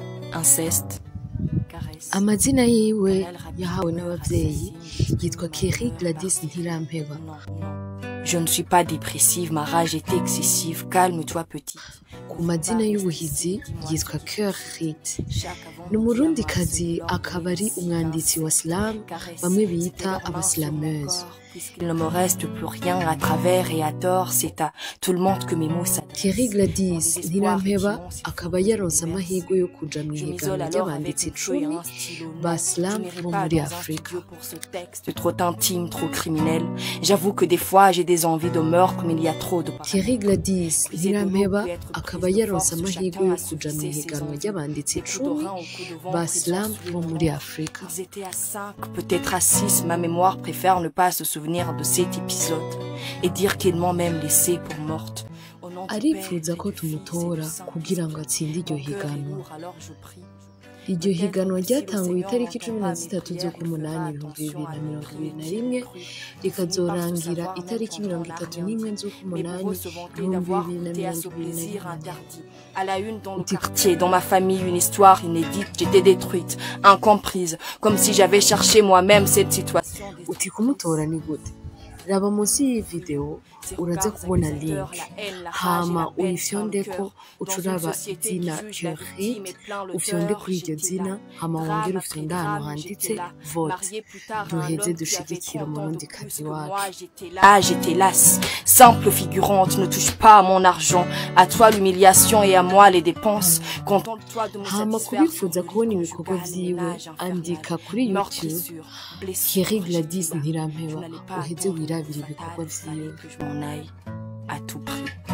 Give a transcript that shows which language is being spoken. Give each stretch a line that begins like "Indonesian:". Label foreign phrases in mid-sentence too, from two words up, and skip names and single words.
French: inceste, caresse.
Rundi: Amazina yiwe yahawe n'abavyeyi yitwa Kerry Gladys Ntirampeba.
French: Je ne suis pas dépressive, ma rage est excessive, calme-toi petite.
Rundi: Ku mazina y'ubuhizi yitwa Cœur Rit. Ni umurundikazi akaba ari umwanditsi wa slam bamwe bita abaslameuse.
French: Puisqu'il ne me reste plus rien à travers et à tort, c'est à tout le monde que mes mots s'adressent.
Rundi: Kerry Gladys Ntirampeba akaba yaronse amahirwe yo kuja mu ihiganwa ry'abanditsi 10 ba slam bo muri Afrika.
French: C'est trop intime, trop criminel. J'avoue que des fois j'ai des envies de meurtre, mais il y a trop de...
Rundi: Kerry Gladys Ntirampeba akaba yaronse amahirwe yo kuja mu ihiganwa ry'abanditsi 10 ba slam bo muri Afrika.
French: Ils étaient à 5, peut-être à 6. Ma mémoire préfère ne pas se souvenir de cet épisode et dire qu'ils m'ont même laissé pour morte.
Rundi: Arifuza ko tumutora kugira ngo atsinde iryo higanwa. Iryo higanwa ryatanguye itariki 13 z'ukumunani 2021 rikazorangira itariki 31 z'ukumunani 2021.
French: À la une dans le quartier, dans ma famille, une histoire inédite. J'étais détruite, incomprise, comme si j'avais cherché moi-même cette situation.
Rundi: Uti kumutora ni gute? Raba munsi y'iyi video uraza kubona link hama uyifyondeko ucuraba izina Cœur Rit ufyonde kuri iryo zina hama wongere ufyonde ahantu handitse vote duheze dushigikira umurundikazi wacu.
French: J'étais lasse, simple figurante, ne touche pas à mon argent, à toi l'humiliation et à moi les dépenses. Contente-toi de me
Rundi: hama kubifuza kubona ibikorwa vyiwe andika kuri YouTube Kerry Gladys Ntirampeba uheze wirabira ibikorwa vyiwe.
French: Que je m'en aille à tout prix.